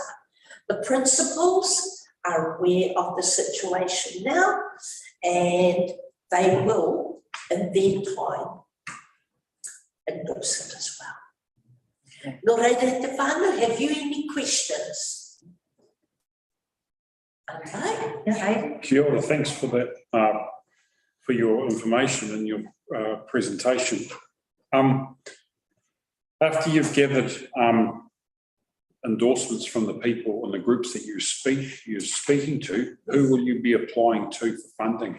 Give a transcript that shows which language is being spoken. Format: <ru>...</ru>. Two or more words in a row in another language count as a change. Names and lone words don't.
<en>The principals are aware of the situation now, and they will, in their time, endorse it as well. Loretta Tefano, have you any questions? Okay. Okay.</en> <mi>Kia ora,</mi> <en>thanks for that, for your information and your presentation. After you've gathered endorsements from the people and the groups that you're speaking to, who will you be applying to for funding?</en>